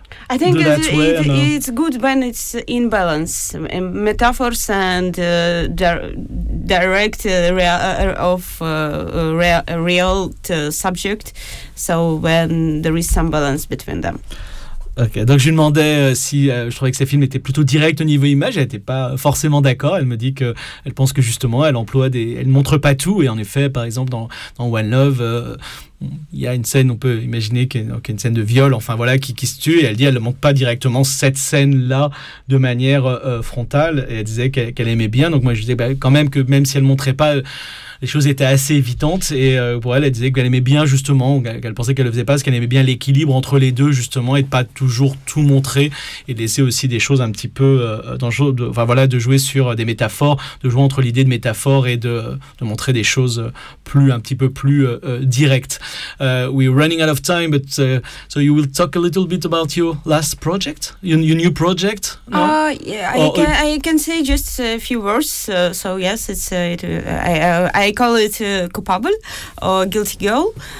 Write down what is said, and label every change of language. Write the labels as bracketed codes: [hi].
[en] I think it's good when it's in balance, metaphors and direct real subject. So when there is some balance between them. [fr] Ok, donc je lui demandais si je trouvais que ses films étaient plutôt directs au niveau image. Elle n'était pas forcément d'accord. Elle me dit qu'elle pense que justement, elle montre pas tout. Et en effet, par exemple, dans One Love, il y a une scène, on peut imaginer qu'il y a une scène de viol, enfin voilà, qui se tue. Et elle dit qu'elle ne montre pas directement cette scène-là de manière frontale. Et elle disait qu'elle aimait bien. Donc moi, je disais quand même que même si elle ne montrait pas, les choses étaient assez évidentes. Et pour elle, elle disait qu'elle aimait bien, justement, qu'elle pensait qu'elle ne le faisait pas, parce qu'elle aimait bien l'équilibre entre les deux, justement, et de ne pas toujours tout montrer et laisser aussi des choses un petit peu dangereuses. Enfin voilà, de jouer sur des métaphores, de jouer entre l'idée de métaphore et de montrer des choses plus, un petit peu plus directes. [en] We're running out of time, but so you will talk a little bit about your last project, your new project. No? I can say just a few words. So yes, I call it Coupable or Guilty Girl.